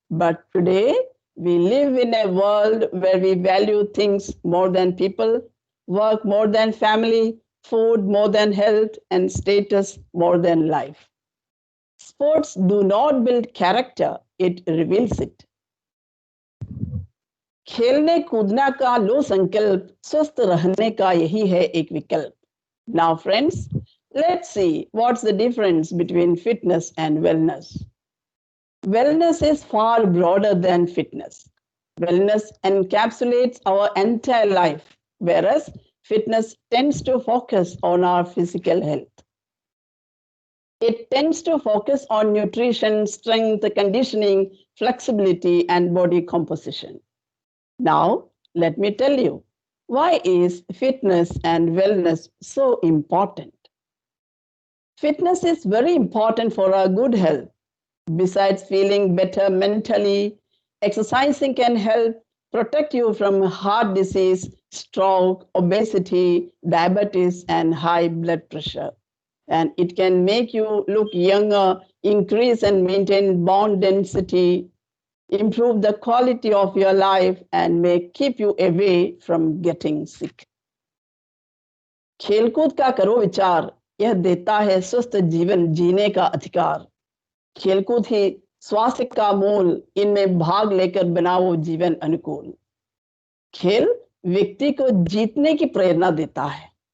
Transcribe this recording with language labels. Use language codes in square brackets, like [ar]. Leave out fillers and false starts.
[en] But today, we live in a world where we value things more than people, work more than family, food more than health, and status more than life. Sports do not build character, it reveals it. [hi] खेलने कूदना का लो संकल्प, स्वस्थ रहने का यही है एक विकल्प. [en] Now friends, let's see what's the difference between fitness and wellness. Wellness is far broader than fitness. Wellness encapsulates our entire life, whereas fitness tends to focus on our physical health. It tends to focus on nutrition, strength, conditioning, flexibility, and body composition. Now, let me tell you, why is fitness and wellness so important? Fitness is very important for our good health. Besides feeling better mentally, exercising can help protect you from heart disease, stroke, obesity, diabetes, and high blood pressure. And it can make you look younger, increase and maintain bone density, improve the quality of your life, and may keep you away from getting sick. [hi] खेलकूद का करो विचार, यह देता है स्वस्थ जीवन जीने का अधिकार. खेलकूद ही स्वास्थ्य का मूल, इनमें भाग लेकर बनाओ जीवन अनुकूल। खेल व्यक्ति को जीतने की प्रेरणा देता है।